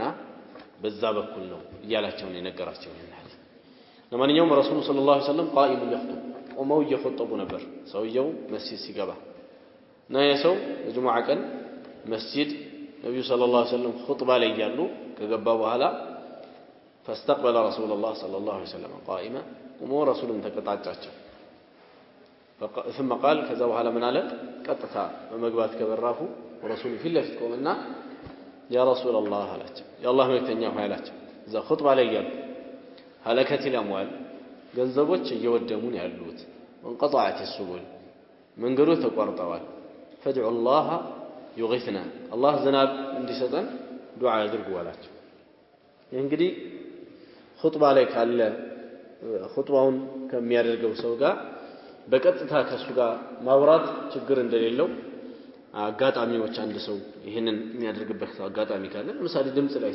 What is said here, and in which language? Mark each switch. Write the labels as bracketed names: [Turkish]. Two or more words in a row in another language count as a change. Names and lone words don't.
[Amharic] በዛ በኩል ነው እያላቸው ነው የነገራቸው። ለማንኛውም ረሱሉ [Arabic] صلى الله عليه وسلم [Amharic] ቃኢሙ ይخطب ቆመው እየخطቡ ነበር ሰውየው መስጂድ ሲገባ እና የሰው የጁሙዓ ቀን መስጂድ ነብዩ [Arabic] صلى الله عليه وسلم [Amharic] ኹጥባ ላይ ያሉ ከገባ በኋላ [Arabic] فاستقبل رسول الله صلى الله عليه وسلم قائما [Amharic] ቆመው ረሱልን ተቀጣጫቸው። [Arabic] ثم قال [Amharic] ከዛ በኋላ ምን አለ? ቀጥታ በመግባት ከበራፉ ረሱሉ ፊት ለፊት ቆመና [Arabic] يا رسول الله [Amharic] አላቸው። የአላህ መልእክተኛ ሆይ አላቸው። እዛ ኹጥባ ላይ ያሉ [Arabic] هلكت الأموال [Amharic] ገንዘቦች እየወደሙ ነው ያሉት [Arabic] وانقطعت السبل [Amharic] መንገዶች ተቋርጠዋል [Arabic] فادعوا الله يغيثنا الله [Amharic] ዝናብ እንዲሰጠን ዱዓ አድርጉ አላቸው። እንግዲህ ኹጥባ ላይ ካለ ኹጥባውን ከሚያደርገው ሰው ጋር በቀጥታ ከሱ ጋር ማውራት ችግር እንደሌለው አጋጣሚዎች አንድ ሰው ይሄንን የሚያደርግበት አጋጣሚ ካለ ለምሳሌ ድምጽ ላይ